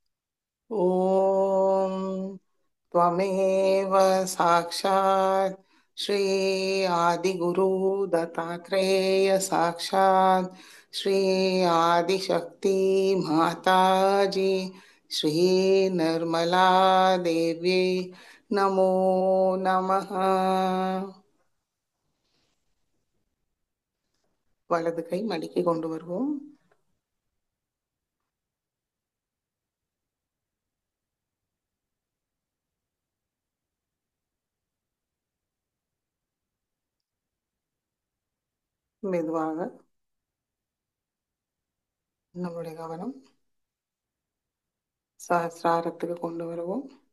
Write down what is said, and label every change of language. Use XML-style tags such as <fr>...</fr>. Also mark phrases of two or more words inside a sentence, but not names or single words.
<sa>ॐ त्वमेव साक्षात् श्री आदिगुरु दत्तात्रेय साक्षात् श्री आदिशक्ति माताजी श्री निर्मला देव्यै नमो नमः।</sa> <ta>வலது கை மடிக்கு கொண்டு வருவோம். மெதுவாக நம்முடைய கவனம் சஹஸ்ராரத்துக்கு கொண்டு வருவோம்.</ta>